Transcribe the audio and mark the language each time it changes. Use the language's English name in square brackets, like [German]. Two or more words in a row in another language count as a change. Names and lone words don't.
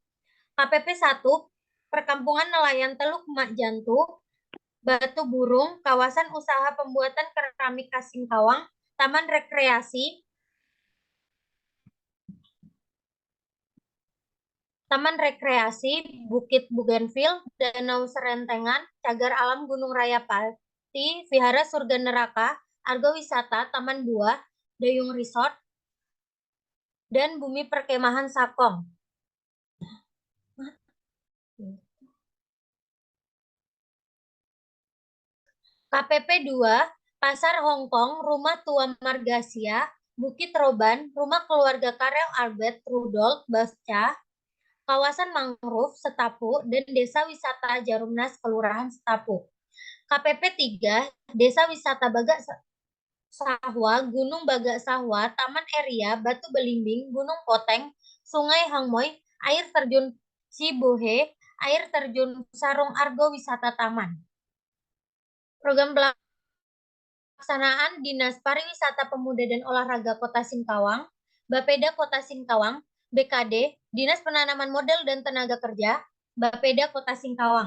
[Indonesian] KPP 1, Perkampungan Nelayan Teluk Mak Jantu, Batu Burung, Kawasan Usaha Pembuatan Keramik Khas Singkawang, Taman Rekreasi Bukit Bougainville, Danau Serentengan, Cagar Alam Gunung Raya Pati, Vihara Surga Neraka, Argo Wisata, Taman Buah, Dayung Resort, dan Bumi Perkemahan Sakong. KPP 2, Pasar Hongkong, Rumah Tua Margasia, Bukit Roban, Rumah Keluarga Karel Albert Rudolf Basca, Kawasan Mangrove Setapu, dan Desa Wisata Jarumnas Kelurahan Setapu. KPP 3, Desa Wisata Bagak Sahwa, Gunung Bagak Sahwa, Taman Eria, Batu Belimbing, Gunung Poteng, Sungai Hangmoy, Air Terjun Cibuhe, Air Terjun Sarung Argo Wisata Taman. Program pelaksanaan Dinas Pariwisata Pemuda dan Olahraga Kota Singkawang, Bapeda Kota Singkawang, BKD, Dinas Penanaman Modal dan Tenaga Kerja, Bapeda Kota Singkawang.